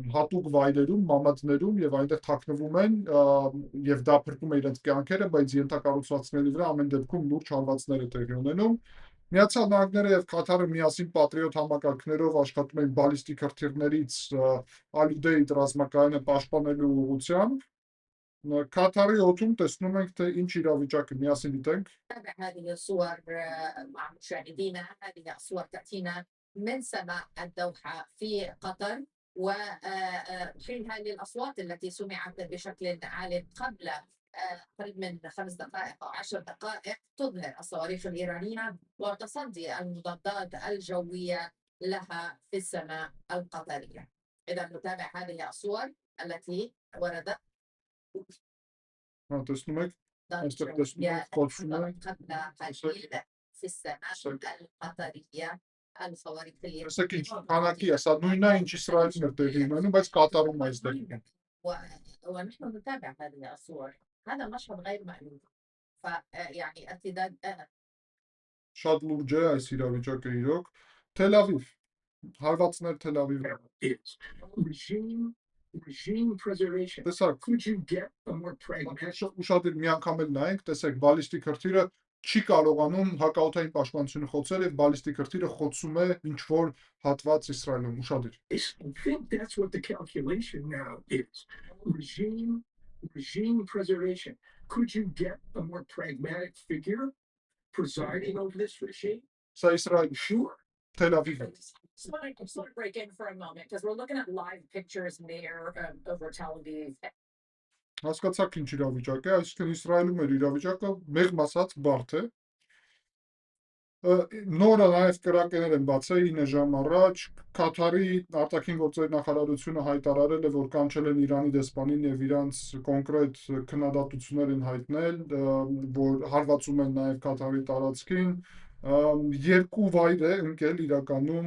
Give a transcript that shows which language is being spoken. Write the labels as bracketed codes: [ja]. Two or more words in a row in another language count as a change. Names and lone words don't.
[hy] հատուկ վայրերում, մամադներում եւ այնտեղ թաքնվում են եւ դա փրկում է իրենց կյանքերը, բայց ենթակառուցվածքների վրա ամեն դեպքում լուրջ հարվածներ է տեղի ունենում։ Միացյալ Նահանգները եւ Կաթարը միասին Patriot համակարգներով աշխատում են բալիստիկ հրթիռներից Al-Udeid ռազմակայանը պաշտպանելու ուղղությամբ։ Կաթարի օդում տեսնում ենք, թե ինչ իրավիճակ է, միասին դիտենք։ [ar] نتابع هذه الصور مع مشاهدينا. هذه الصور تأتينا من سماء الدوحة في قطر، وحين هذه الأصوات التي سمعت بشكل عال قبل قريب من 5 دقائق أو 10 دقائق تظهر الصواريخ الإيرانية وتصدي المضادات الجوية لها في السماء القطرية. إذا نتابع هذه الصور التي وردت. [hy] տեսնում եք, այստեղ [ar] الجوية [hy] տեսնում եք կոչվում է, [ar] قبل قليل في السماء القطرية الصواريخ الإيرانية. [hy] տեսեք ինչ քանակի է, սա նույնն է, ինչ Իսրայելում է տեղի ունենում, բայց Կատարում է այստեղ։ [ar] ونحن نتابع هذه الصور. هذا مشهد غير مألوف. فيعني ارتداد [hy] Շատ լուրջ է այս իրավիճակը իրոք։ Թել Ավիվ, հարվածներ Թել Ավիվ։ [en] Regime preservation. [hy] Տեսակ, [en] Could you get a more pragmatic? [hy] ուշադիր մի անգամ էլ նայենք, տեսեք, բալիստիկ հրթիռը չի կարողանում հակաօդային պաշտպանությունը խոցել եւ բալիստիկ հրթիռը խոցում է ինչ որ հատված Իսրայելում, ուշադիր։ [en] I think that's what the calculation now is. Regime preservation. Could you get a more pragmatic figure presiding over this regime? [hy] Սա Իսրայել, [en] Sure. [hy] Թել Ավիվ։ [en] I just want to break in for a moment because we're looking at live pictures in the air over Tel Aviv. [hy] Հասկացաք ինչ իրավիճակ է, այսինքն Իսրայելում էր իրավիճակը մեղմ ասած բարդ է։ Նորը նաև կրակերներ են բացել 9 ժամ առաջ, Կաթարի արտաքին գործերի նախարարությունը հայտարարել է, որ կանչել են Իրանի դեսպանին եւ իրանց կոնկրետ քննադատություններ են հայտնել, որ հարվածում են նաև Կաթարի տարածքին, երկու վայր է ընկել իրականում